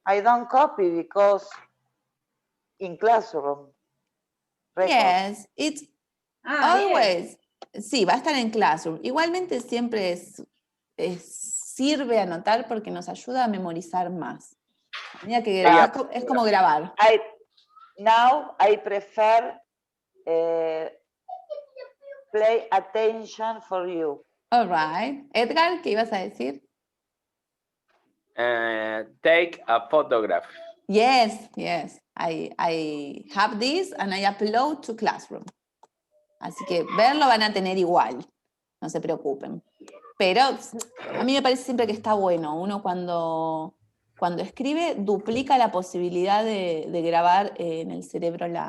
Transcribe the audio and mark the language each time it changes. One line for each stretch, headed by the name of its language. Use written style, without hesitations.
English: I don't copy because in classroom. Record. Yes, it's Yes. always.
Spanish: Sí, va a estar en Classroom. Igualmente siempre sirve anotar porque nos ayuda a memorizar más. Mira que es como grabar.
English: Now I prefer play attention for you. All right.
Spanish: Edgar, ¿qué ibas a decir?
English: Take a photograph. Yes, yes. I have this and I upload to Classroom.
Spanish: Así que verlo van a tener igual. No se preocupen. Pero a mí me parece siempre que está bueno. Uno cuando Cuando escribe, duplica la posibilidad de grabar en el cerebro